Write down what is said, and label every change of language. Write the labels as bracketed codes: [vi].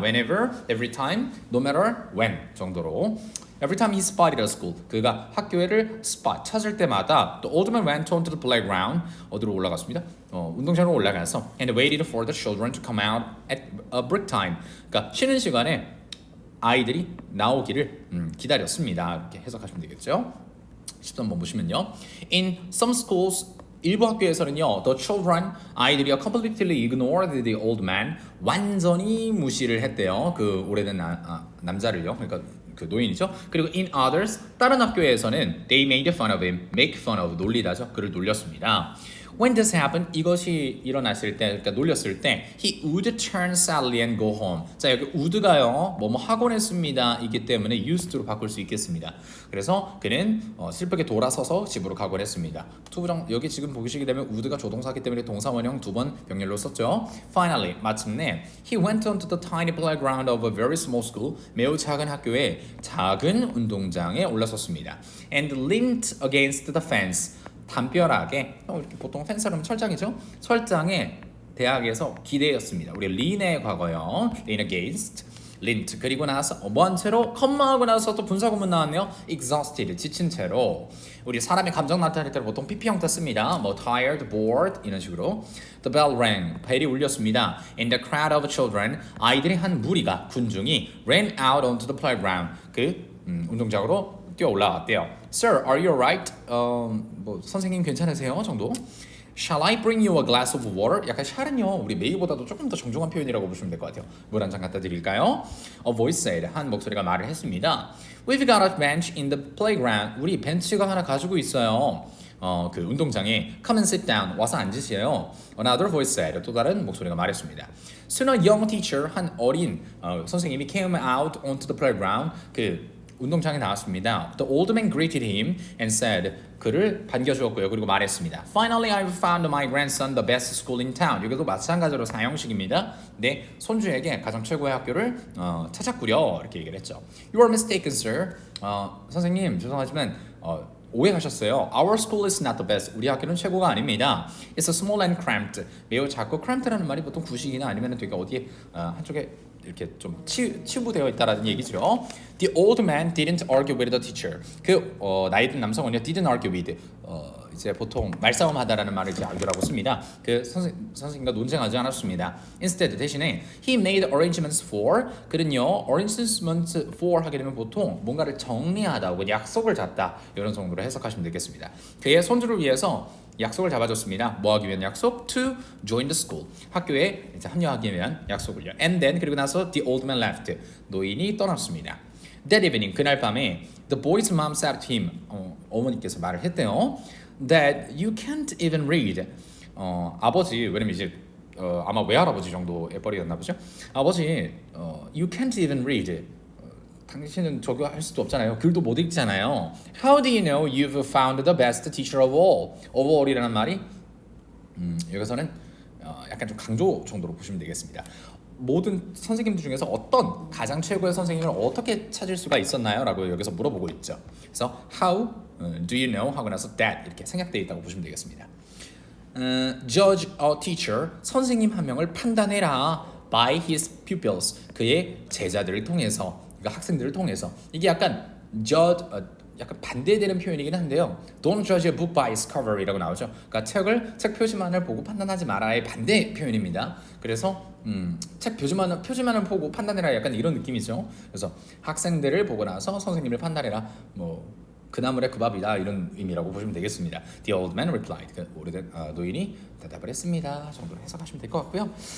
[en] Whenever, every time, no matter when [ko] 정도로. [en] Every time he spotted a school, [ko] 그가 학교를 찾을 때마다 [en] the old man went on to the playground, [ko] 어디로 올라갔습니다. 운동장으로 올라가서 [en] and waited for the children to come out at break time. [ko] 그러니까 쉬는 시간에 아이들이 나오기를 기다렸습니다. 이렇게 해석하시면 되겠죠. 10번 보시면요. [en] In some schools [ko] 일부 학교에서는요, [en] the children, [ko] 아이들이요, [en] completely ignored the old man, [ko] 완전히 무시를 했대요. 그 오래된 남자를요. 그러니까 그 노인이죠. 그리고 [en] in others, [ko] 다른 학교에서는 [en] they made fun of him, make fun of, [ko] 놀리다죠. 그를 놀렸습니다. [en] When this happened, [ko] 이것이 일어났을 때, 그러니까 놀렸을 때, [en] he would turn sadly and go home. [ko] 자, 여기 would가요, 뭐뭐 하곤 했습니다. 이기 때문에 used로 바꿀 수 있겠습니다. 그래서 그는 슬프게 돌아서서 집으로 가곤 했습니다. 투부정 여기 지금 보시게 되면 would가 조동사기 때문에 동사 원형 2번 병렬로 썼죠. [en] Finally, [ko] 마침내 [en] he went onto the tiny playground of a very small school. [ko] 매우 작은 학교의 작은 운동장에 올라섰습니다. [en] And leaned against the fence. [ko] 담벼락에 이렇게 보통 펜스라면 철장이죠. 철장에 대학에서 기대었습니다. 우리 lean의 과거요. [en] lean against, leant. [ko] 그리고 나서 뭔 채로 컴마하고 나서 또 분사구문 나왔네요. exhausted, 지친 채로. 우리 사람의 감정 나타낼 때는 보통 PP 형태 씁니다. 뭐 tired, bored 이런 식으로. [en] The bell rang, [ko] 벨이 울렸습니다. [en] And the crowd of children, [ko] 아이들의 한 무리가 군중이 [en] ran out onto the playground. [ko] 그 운동장으로 뛰어 올라갔대요. [en] Sir, are you alright? [ko] 뭐 선생님 괜찮으세요? 정도. [en] Shall I bring you a glass of water? [ko] 약간 샬은요, 우리 메이보다도 조금 더 정중한 표현이라고 보시면 될 것 같아요. 물 한 잔 갖다 드릴까요? [en] A voice said, [ko] 한 목소리가 말을 했습니다. [en] We've got a bench in the playground. [ko] 우리 벤치가 하나 가지고 있어요. 그 운동장에 [en] come and sit down. [ko] 와서 앉으세요. [en] Another voice said, [ko] 또 다른 목소리가 말했습니다. [en] Soon a young teacher, [ko] 한 어린 선생님이 [en] came out onto the playground. [ko] 그 운동장에 나왔습니다. [en] The old man greeted him and said, [ko] 그를 반겨주었고요. 그리고 말했습니다. [en] Finally, I've found my grandson the best school in town. [ko] 여기도 마찬가지로 사형식입니다. 내 손주에게 가장 최고의 학교를 찾았구려. 이렇게 얘기를 했죠. [en] You are mistaken, sir. [ko] 선생님, 죄송하지만 오해하셨어요. [en] Our school is not the best. [ko] 우리 학교는 최고가 아닙니다. [en] It's a small and cramped. [ko] 매우 작고 cramped라는 말이 보통 구식이나 아니면 되게 어디에 한쪽에 이렇게 좀 치부되어 있다라는 얘기죠. [en] The old man didn't argue with the teacher. [ko] 그 나이 든 남성은요 [en] didn't argue with [ko] 이제 보통 말싸움하다라는 말을 이제 argue라고 씁니다. 그 선생님과 논쟁하지 않았습니다. [en] Instead [ko] 대신에 [en] he made arrangements for. [ko] 그는요 arrangements for 하게 되면 보통 뭔가를 정리하다 혹은 약속을 잡다 이런 정도로 해석하시면 되겠습니다. 그의 손주를 위해서 약속을 잡아줬습니다. 뭐 하기 위한 약속? [en] To join the school. [ko] 학교에 이제 합류하기 위한 약속을요. [en] And then [ko] 그리고 나서 [en] the old man left. [ko] 노인이 떠났습니다. [en] That evening [ko] 그날 밤에 [en] the boy's mom said to him. [ko] 어머니께서 말을 했대요. [en] That you can't even read. [ko] 아버지 왜냐면 이제 아마 외할아버지 정도의 뻘이었나 보죠. 아버지 [en] you can't even read. [ko] 당신은 저거 할 수도 없잖아요. 글도 못 읽잖아요. [en] How do you know you've found the best teacher of all? [ko] Of all이라는 말이 여기서는 약간 좀 강조 정도로 보시면 되겠습니다. 모든 선생님들 중에서 어떤 가장 최고의 선생님을 어떻게 찾을 수가 있었나요? 라고 여기서 물어보고 있죠. 그래서 [en] how do you know [ko] 하고 나서 that 이렇게 생략되어 있다고 보시면 되겠습니다. [en] Judge a teacher, [ko] 선생님 한 명을 판단해라 [en] by his pupils, [ko] 그의 제자들을 통해서, 그러니까 학생들을 통해서. 이게 약간 judge, 약간 반대되는 표현이긴 한데요. [en] Don't judge a book by its cover이라고 나오죠. [ko] 그러니까 책 표지만을 보고 판단하지 마라의 반대 표현입니다. 그래서 책 표지만을 보고 판단해라 약간 이런 느낌이죠. 그래서 학생들을 보고 나서 선생님을 판단해라. 뭐 그 나물의 그 밥이다 이런 의미라고 보시면 되겠습니다. [en] The old man replied. [ko] 그 오래된 노인이 대답을 했습니다. 정도로 해석하시면 될 것 같고요.